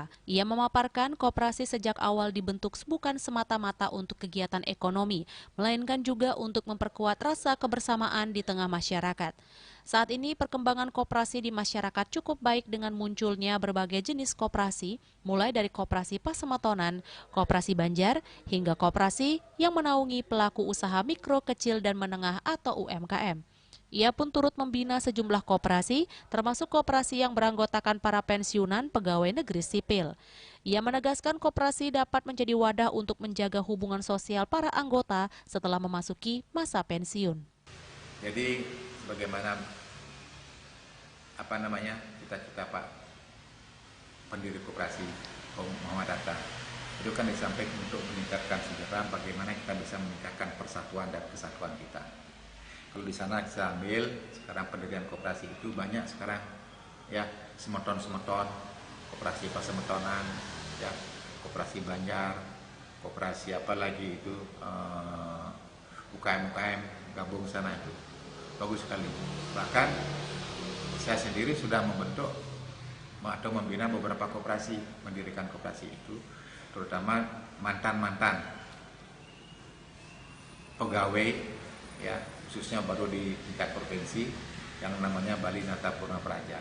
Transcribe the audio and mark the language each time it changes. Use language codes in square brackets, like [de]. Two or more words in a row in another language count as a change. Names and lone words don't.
[id] Ia memaparkan koperasi sejak awal dibentuk bukan semata-mata untuk kegiatan ekonomi, melainkan juga untuk memperkuat rasa kebersamaan di tengah masyarakat. Saat ini perkembangan koperasi di masyarakat cukup baik dengan munculnya berbagai jenis koperasi, mulai dari koperasi pasemetonan, koperasi Banjar, hingga koperasi yang menaungi pelaku usaha mikro, kecil, dan menengah atau UMKM. Ia pun turut membina sejumlah koperasi, termasuk koperasi yang beranggotakan para pensiunan pegawai negeri sipil. Ia menegaskan koperasi dapat menjadi wadah untuk menjaga hubungan sosial para anggota setelah memasuki masa pensiun. Jadi bagaimana cita-cita Pak pendiri koperasi Muhammad Hatta itu kan disampaikan untuk meningkatkan sejahtera, bagaimana kita bisa meningkatkan persatuan dan kesatuan kita. Kalau di sana kita ambil sekarang pendirian koperasi itu banyak sekarang ya, semeton koperasi pasemetonan ya, koperasi Banjar, koperasi apalagi itu UKM gabung sana itu bagus sekali. Bahkan saya sendiri sudah membentuk atau membina beberapa koperasi, mendirikan koperasi itu, terutama mantan pegawai ya, khususnya baru di tingkat provinsi yang namanya Bali Nata Purna Praja.